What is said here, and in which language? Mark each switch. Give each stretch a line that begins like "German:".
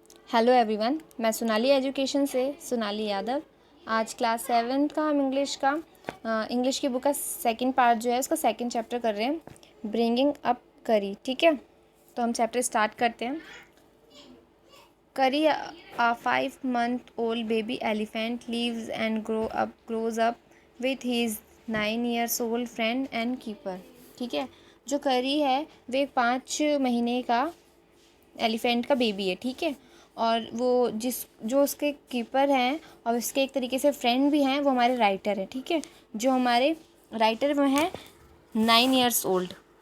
Hindi: Hello everyone, मैं Sonali education से सोनाली यादव। आज क्लास 7 का हम इंग्लिश की बुक का सेकंड पार्ट जो है उसका सेकंड चैप्टर कर रहे हैं, ब्रिंगिंग अप करी। ठीक है, तो हम चैप्टर स्टार्ट करते हैं।
English: Kari a 5 month old baby elephant lives and grows up with his 9 years old friend and keeper।
Hindi: ठीक है, जो करी है वो एक 5 महीने का एलिफेंट का बेबी है। ठीक है, और वो जो उसके कीपर हैं और उसके एक तरीके से फ्रेंड भी हैं, वो हमारे राइटर हैं। ठीक है, जो हमारे राइटर वो हैं
English: 9 years old।